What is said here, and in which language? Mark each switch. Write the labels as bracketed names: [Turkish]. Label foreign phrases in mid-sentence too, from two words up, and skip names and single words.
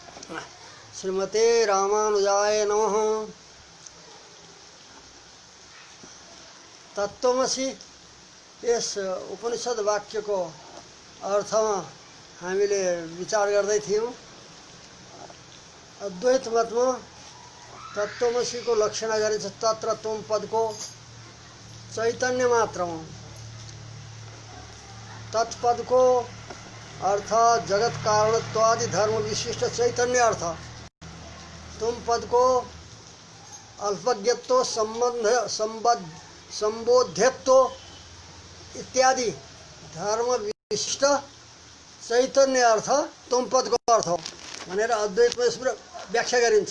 [Sanskrit] श्रीमते रामानुजाय नमः। [Nepali] तत्त्वमसि यस उपनिषद वाक्यको अर्थमा हामीले विचार गर्दै थियौँ। अद्वैत मतमा तत्त्वमसिको लक्षण गरिन्छ तत्र त्वम पदको चैतन्य मात्र हो। तत्पदको अर्थ जगत कारणत्वादि धर्म विशिष्ट चैतन्य अर्थ। तुम पदको अल्पज्ञत्व संबोध्यत्व इत्यादि धर्म विशिष्ट चैतन्य अर्थ तुम पदको अर्थ हो भनेर अद्वैतमा यसको व्याख्या गरिन्छ।